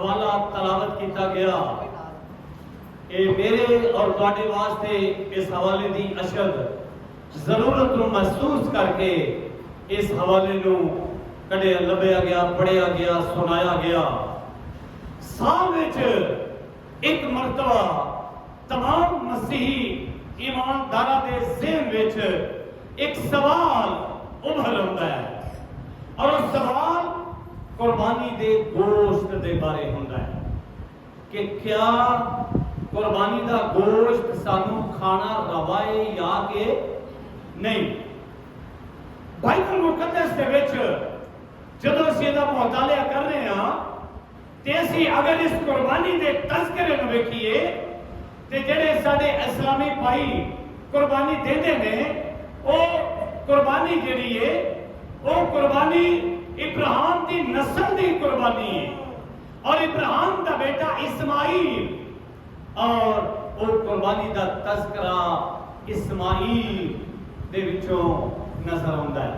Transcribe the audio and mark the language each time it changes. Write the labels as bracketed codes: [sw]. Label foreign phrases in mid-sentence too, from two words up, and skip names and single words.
[pa] حوالہ تلاوت کیتا گیا. اے میرے اور تواڈے واسطے اس حوالے دی اشد ضرورت نو محسوس کر کے اس حوالے نو کڈیا لبیا گیا, پڑھیا گیا, سنایا گیا. سال وچ ایک مرتبہ تمام مسیحی ایمانداراں دے ذہن وچ ایک سوال ابھر آندا ہے, اور وہ سوال قربانی دے گوشت دے بارے ہوندا ہے کہ کیا قربانی دا گوشت سانو کھانا روا ہے یا کہ نہیں. بائبل مقدس دے وچ جدوں اسی دا مطالعہ کر رہے ہاں تے اسی اگر اس قربانی دے تذکرے نوں ویکھیے تے جڑے ساڈے اسلامی بھائی قربانی دیندے نے او قربانی جڑی ہے او قربانی ابراہیم دی نسل دی قربانی ہے, اور ابراہیم دا بیٹا اسماعیل, اور او قربانی دا تذکرہ اسماعیل دے وچوں نظر آندا ہے.